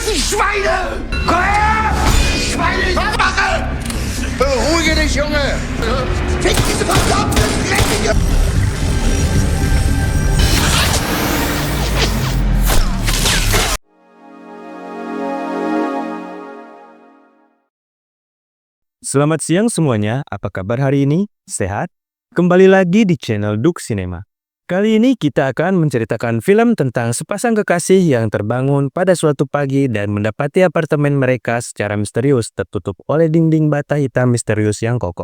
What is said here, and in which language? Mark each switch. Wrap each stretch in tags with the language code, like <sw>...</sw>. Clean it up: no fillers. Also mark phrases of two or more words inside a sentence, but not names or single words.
<de>Schweine! Komm her! Schweine, ich mache! Beruhige dich, Junge! Fick diese verdammte dreckige...</de> <id>Selamat siang semuanya, apa kabar hari ini? Sehat? Kembali lagi di channel Duk Cinema. Kali ini kita akan menceritakan film tentang sepasang kekasih yang terbangun pada suatu pagi dan mendapati apartemen mereka secara misterius tertutup oleh dinding bata hitam misterius yang kokoh.</id>